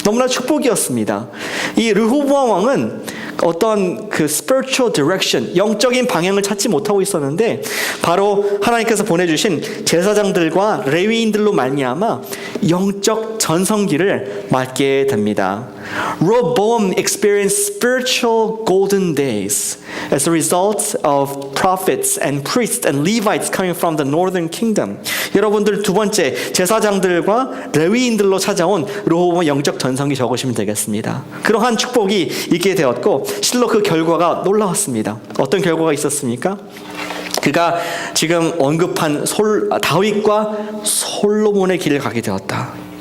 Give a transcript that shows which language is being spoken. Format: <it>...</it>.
<ko>너무나 축복이었습니다. 이 르호보암 왕은 어떤 그 spiritual direction, 영적인 방향을 찾지 못하고 있었는데 바로 하나님께서 보내주신 제사장들과 레위인들로 말미암아 영적 전성기를 맞게 됩니다.</ko> <en>Rehoboam experienced spiritual golden days as a result of prophets and priests and Levites coming from the northern kingdom.</en> <ko>여러분들 두 번째 제사장들과 레위인들로 찾아온 르호보암 영적 전성기 적으시면 되겠습니다. 그러한 축복이 있게 되었고 실로 그 결과가 놀라웠습니다. 어떤 결과가 있었습니까? 그가 지금 언급한 다윗과 솔로몬의 길을 가게 되었다.</ko>